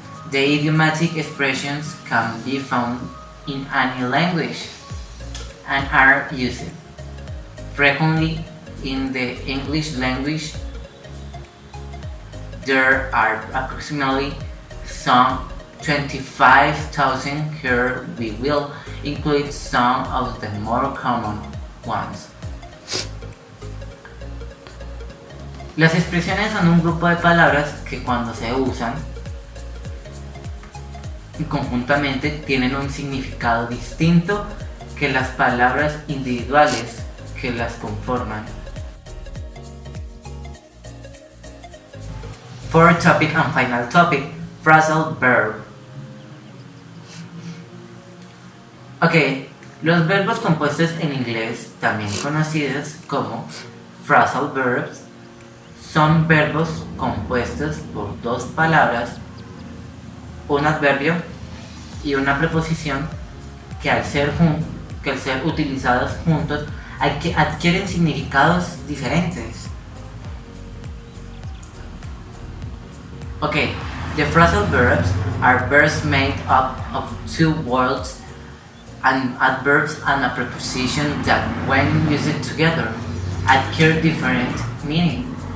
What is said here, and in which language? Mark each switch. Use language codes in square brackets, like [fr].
[en] The idiomatic expressions can be found in any language and are used frequently in the English language. There are approximately some 25,000 here. We will include some of the more common ones. [es] Las expresiones son un grupo de palabras que cuando se usan conjuntamente tienen un significado distinto que las palabras individuales que las conforman. [en] Fourth topic and final topic, phrasal verb. [es] Ok, los verbos compuestos en inglés, también conocidos como phrasal verbs, son verbos compuestos por dos palabras, un adverbio y una preposición que al ser utilizados juntos adquieren significados diferentes. [en] Okay, the phrasal verbs are verbs made up of two words, an adverbs and a preposition that, when used together, adhere different meaning.